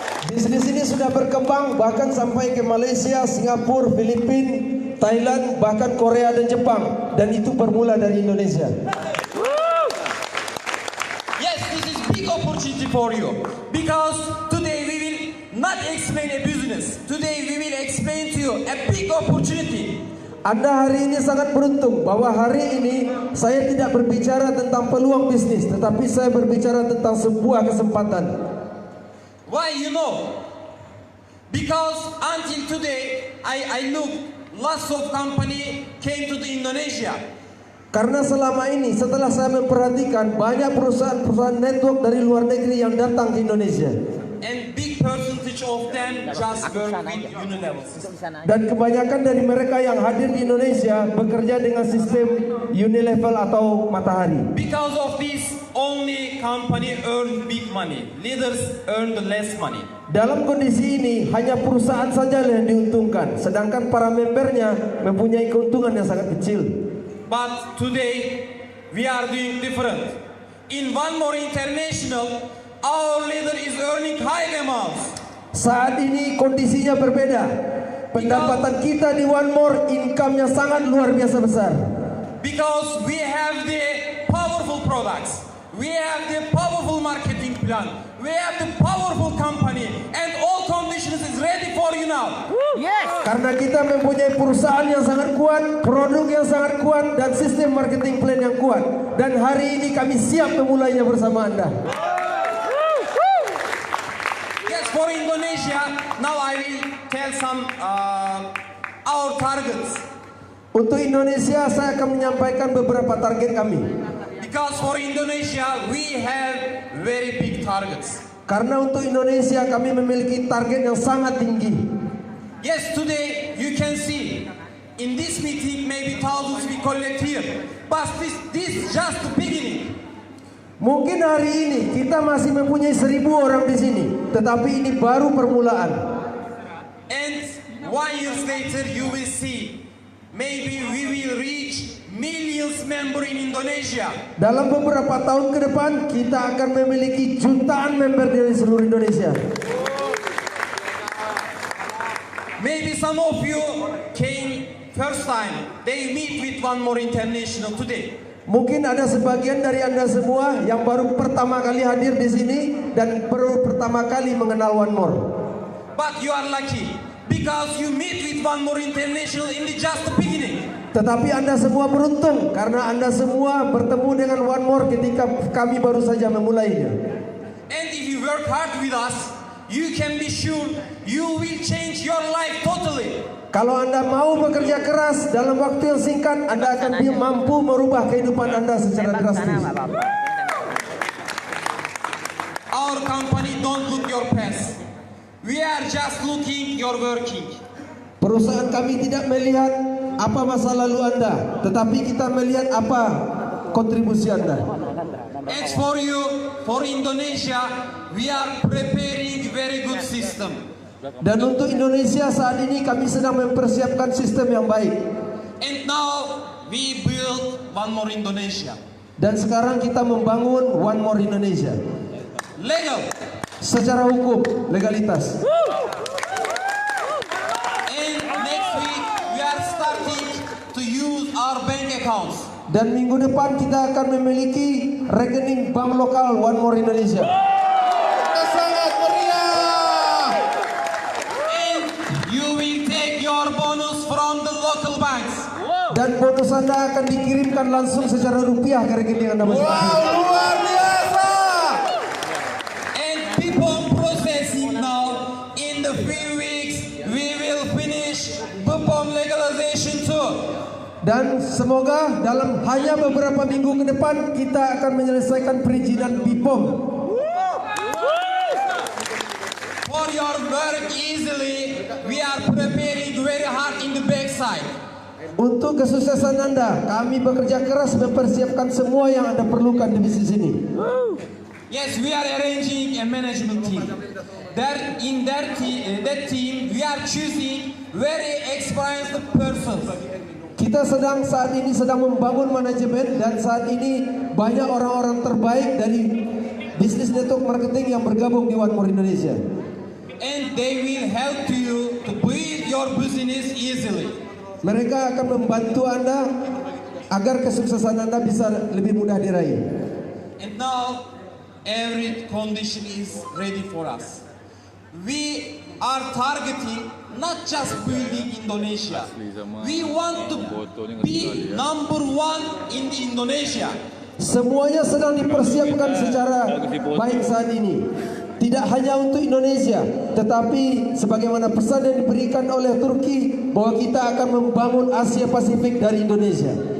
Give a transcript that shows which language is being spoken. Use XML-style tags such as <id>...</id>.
<id>Bisnis ini sudah berkembang bahkan sampai ke Malaysia, Singapura, Filipina, Thailand, bahkan Korea dan Jepang, dan itu bermula dari Indonesia.</id> <en>Yes, this is big opportunity for you, because today we will not explain a business. Today we will explain to you a big opportunity.</en> <id>Anda hari ini sangat beruntung bahwa hari ini saya tidak berbicara tentang peluang bisnis, tetapi saya berbicara tentang sebuah kesempatan.</id> <en>Why, you know? Because until today I look, lots of company came to the Indonesia.</en> <id>Karena selama ini setelah saya memperhatikan banyak perusahaan-perusahaan network dari luar negeri yang datang ke Indonesia.</id> <en>And big percentage of them just work with Unilever.</en> <id>Dan kebanyakan dari mereka yang hadir di Indonesia bekerja dengan sistem Unilevel atau Matahari.</id> <en>Because of this, only company earn big money. Leaders earn the less money.</en> <id>Dalam kondisi ini hanya perusahaan saja yang diuntungkan, sedangkan para membernya mempunyai keuntungan yang sangat kecil.</id> <en>But today we are doing different. In One More International, our leader is earning high amounts.</en> <id>Saat ini kondisinya berbeda. Pendapatan kita di One More income-nya sangat luar biasa besar.</id> <en>Because we have the powerful products, we have the powerful marketing plan, we have the powerful company, and all conditions is ready for you now. Yes.</en> <id>Karena kita mempunyai perusahaan yang sangat kuat, produk yang sangat kuat, dan sistem marketing plan yang kuat. Dan hari ini kami siap memulainya bersama Anda.</id> <en>Yes, for Indonesia, now I will tell some our targets.</en> <id>Untuk Indonesia, saya akan menyampaikan beberapa target kami.</id> <en>Because for Indonesia, we have very big targets.</en> <id>Karena untuk Indonesia, kami memiliki target yang sangat tinggi.</id> <en>Yes, today you can see in this meeting maybe thousands we collect here, but this just the beginning.</en> <id>Mungkin hari ini kita masih mempunyai 1.000 orang di sini, tetapi ini baru permulaan.</id> <en>And 1 year later you will see maybe we will reach millions member in Indonesia.</en> <id>Dalam beberapa tahun ke depan kita akan memiliki jutaan member dari seluruh Indonesia.</id> <en>Maybe some of you came first time. They meet with One More International today.</en> <id>Mungkin ada sebagian dari Anda semua yang baru pertama kali hadir di sini dan baru pertama kali mengenal One More.</id> <en>But you are lucky because you meet with One More International in the just the beginning.</en> <id>Tetapi Anda semua beruntung karena Anda semua bertemu dengan One More ketika kami baru saja memulainya.</id> <en>And if you work hard with us, you can be sure you will change your life totally.</en> <id>Kalau Anda mau bekerja keras dalam waktu yang singkat, Anda akan mampu merubah kehidupan Anda secara drastis.</id> <en>Our company don't look your past. We are just looking your working.</en> <id>Perusahaan kami tidak melihat apa masa lalu Anda, tetapi kita melihat apa kontribusi Anda.</id> <en>As for you, for Indonesia, we are preparing very good system.</en> <id>Dan untuk Indonesia saat ini kami sedang mempersiapkan sistem yang baik.</id> <en>And now we build One More Indonesia.</en> <id>Dan sekarang kita membangun One More Indonesia.</id> <en>Legal.</en> <id>Secara hukum, legalitas.</id> <en>And next week we are starting to use our bank accounts.</en> <id>Dan minggu depan kita akan memiliki rekening bank lokal One More Indonesia. Sangat meriah.</id> <en>And you will take your bonus from the local banks.</en> <id>Dan bonus Anda akan dikirimkan langsung secara rupiah ke rekening Anda masing-masing. Wow, luar biasa.</id> <en>And keep on processing now. In the few weeks we will finish BPOM legalization too.</en> <id>Dan semoga dalam hanya beberapa minggu ke depan kita akan menyelesaikan perizinan BPOM.</id> <en>For your work easily, we are preparing very hard in the backside.</en> <id>Untuk kesuksesan Anda, kami bekerja keras mempersiapkan semua yang Anda perlukan di bisnis ini.</id> <en>Yes, we are arranging a management team. That team, we are choosing very experienced persons.</en> <id>Kita saat ini sedang membangun manajemen dan saat ini banyak orang-orang terbaik dari bisnis network marketing yang bergabung di One More Indonesia.</id> <en>And they will help you to build your business easily.</en> <id>Mereka akan membantu Anda agar kesuksesan Anda bisa lebih mudah diraih.</id> <en>And now, every condition is ready for us. We are targeting not just building Indonesia. We want to be number one in the Indonesia.</en> <id>Semuanya sedang dipersiapkan secara baik saat ini. Tidak hanya untuk Indonesia, tetapi sebagaimana pesan yang diberikan oleh Turki bahwa kita akan membangun Asia Pasifik dari Indonesia.</id>